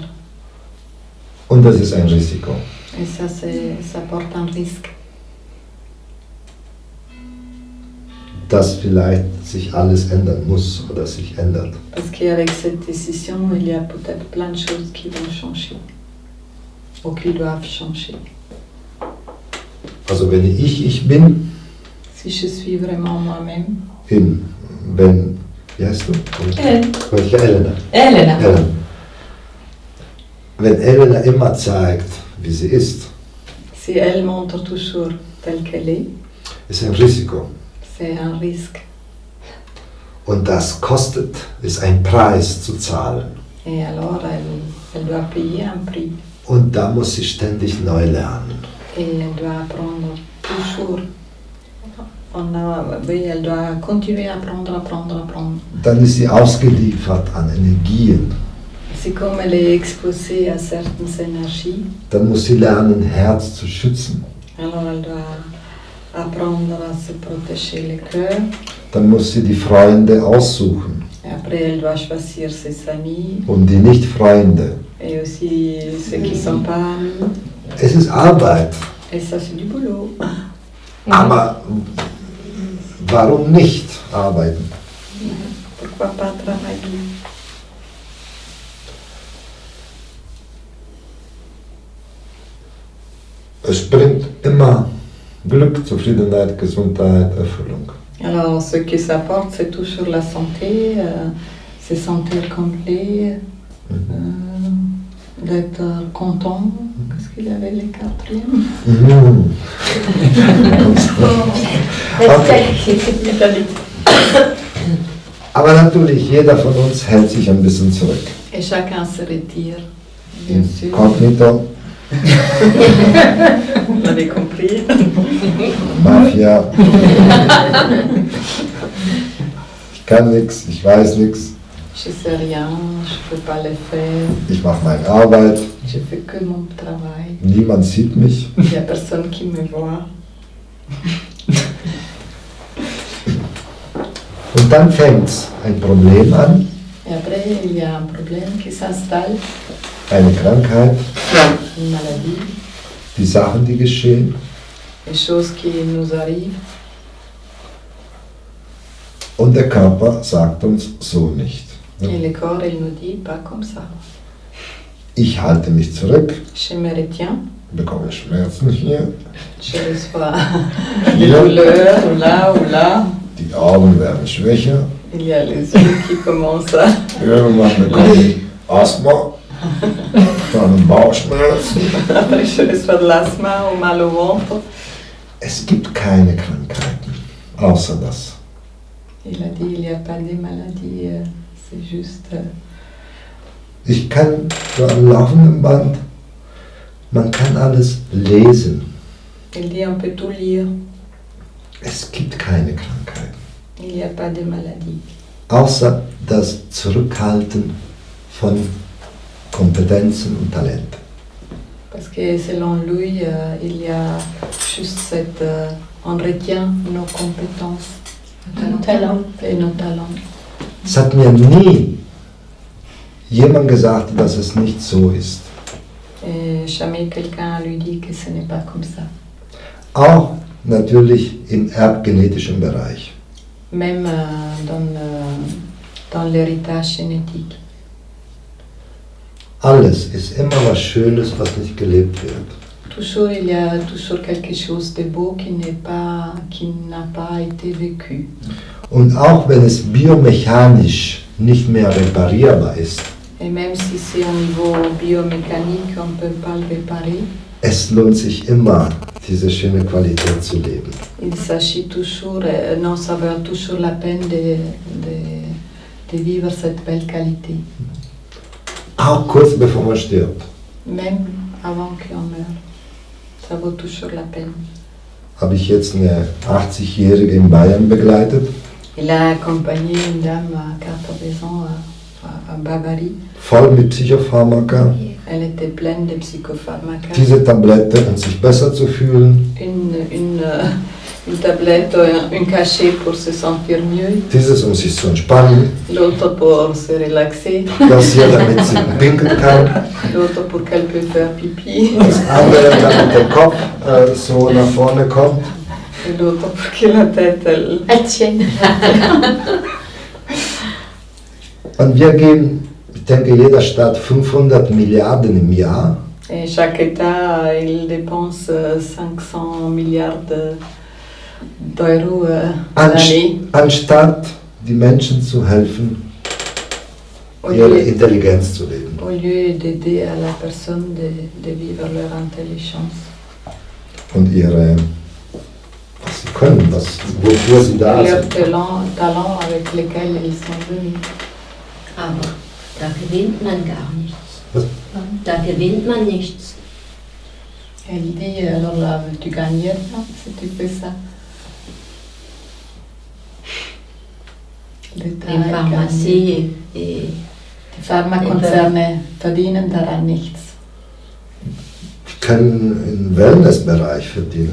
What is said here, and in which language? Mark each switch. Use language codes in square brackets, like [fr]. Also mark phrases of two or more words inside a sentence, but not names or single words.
[de] Und das ist ein Risiko. [fr] Et ça porte un risque. [de] Dass vielleicht sich alles ändern muss oder sich ändert. [fr] Parce qu'avec cette décision, il y a peut-être plein de choses qui vont changer, ou qui doivent changer. [de] Also wenn ich bin, [fr] Si je suis vraiment moi-même, [de] wie heißt du? Ellen. Elena. Elena. Wenn Elena immer zeigt, wie sie ist, [fr] si elle montre toujours telle qu'elle [de] ist ein Risiko. [fr] c'est un risque. [de] Und das kostet, ist ein Preis zu zahlen. [fr] Et alors, elle doit payer un prix. [de] Und da muss sie ständig neu lernen. [fr] Et elle doit apprendre toujours. Elle doit continuer à apprendre. [de] Dann ist sie ausgeliefert an Energien. [fr] C'est comme elle est exposée à certaines énergies. [de] Dann muss sie lernen, Herz zu schützen. [fr] Alors elle doit apprendre à se protéger le cœur. [de] Dann muss sie die Freunde aussuchen. [fr] Et après, elle doit choisir ses amis [de] und die nicht Freunde. [fr] et aussi ceux qui ne sont pas amis. [de] Es ist Arbeit, [fr] Et ça, c'est du boulot. [de] aber warum nicht arbeiten? [fr] Pourquoi pas travailler? [de] Es bringt immer Glück, Zufriedenheit, Gesundheit, Erfüllung. [fr] Alors, ce que ça apporte, c'est toujours la santé, se sentir complet, d'être content. Qu'est-ce qu'il y avait les quatrièmes? Mhm. [de] Aber natürlich, jeder von uns hält sich ein bisschen zurück. [fr] Et chacun se retire, bien sûr. [de] Inkognito, [fr] Vous l'avez compris. [de] Mafia. Ich kann nichts, ich weiß nichts, [fr] Je sais rien, je ne peux pas le faire, [de] ich mache meine Arbeit, [fr] je fais que mon travail. [de] niemand sieht mich. [fr] Il n'y a personne qui me voit. [de] Und dann fängt ein Problem an, [fr] Et après, il y a un problème qui s'installe, [de] eine Krankheit, [fr] une maladie, [de] die Sachen, die geschehen. [fr] des choses qui nous arrivent. [de] Und der Körper sagt uns so nicht. [fr] Et le corps, il nous dit pas comme ça. [de] Ich halte mich zurück, [fr] Je me retiens, [de] bekomme Schmerzen hier, [fr] je reçois des douleurs ou là. [de] die Augen werden schwächer, [fr] Il y a les yeux qui commencent à... [de] irgendwann bekomme ich Asthma, dann Bauchschmerzen. [fr] Après, je reçois de l'asthme ou mal au ventre. [de] Es gibt keine Krankheiten, außer das. [fr] Il a dit il n'y a pas de maladie, c'est juste... [de] Ich kann so am laufenden Band, man kann alles lesen. [fr] Il dit on peut tout lire, [de] Es gibt keine Krankheiten, [fr] il n'y a pas de maladie. [de] außer das Zurückhalten von Kompetenzen und Talenten. [fr] Parce que selon lui, il y a juste cette... on retient nos compétences Nos talents. et nos talents. [de] Es hat mir nie jemand gesagt, dass es nicht so ist. [fr] Et jamais quelqu'un lui dit que ce n'est pas comme ça. [de] Auch natürlich im erbgenetischen Bereich. [fr] Même dans l'héritage génétique. [de] Alles ist immer was Schönes, was nicht gelebt wird. [fr] Toujours, il y a toujours quelque chose de beau qui n'a pas été vécu. [de] Und auch wenn es biomechanisch nicht mehr reparierbar ist, [fr] Et même si c'est au niveau biomécanique, on ne peut pas le réparer, [de] es lohnt sich immer, diese schöne Qualität zu leben. [fr] il s'agit toujours, non, ça vaut toujours la peine de vivre cette belle qualité, [de] Auch kurz bevor man stirbt. [fr] même avant qu'on meure. Ça vaut toujours la peine. [de] Habe ich jetzt eine 80-Jährige in Bayern begleitet, [fr] Il a accompagné une dame à 14 ans à Bavarie. [de] voll mit Psychopharmaka, [fr] Elle était pleine de psychopharmacas. [de] diese Tablette, um sich besser zu fühlen, [fr] Une tablette, un cachet pour se sentir mieux, [de] dieses, um sich zu entspannen, [fr] l'autre pour se relaxer, [de] das hier, damit sie pinkeln kann, [fr] l'autre pour qu'elle peut faire pipi, [de] das andere, damit der Kopf so nach vorne kommt. [fr] et l'autre pour que la tête, elle... Elle tienne. [de] Und wir geben, ich denke, jeder Staat 500 Milliarden im Jahr. [fr] Et chaque État, il dépense 500 milliards d'euros l'année [de] Anstatt die Menschen zu helfen, [fr] au [de] ihre [fr] lieu, [de] Intelligenz zu leben. [fr] au lieu d'aider à la personne de vivre leur intelligence [de] Und ihre, was sie können, wofür sie da [fr] leur [de] sind. [fr] talent avec lesquels ils sont venus. [de] Aber da gewinnt man gar nichts. Was? Da gewinnt man nichts. [fr] Elle dit alors là, tu gagnes rien si tu fais ça. L'État [de] Die Pharmazie, Die Pharmakonzerne verdienen daran nichts. Die können im Wellnessbereich verdienen.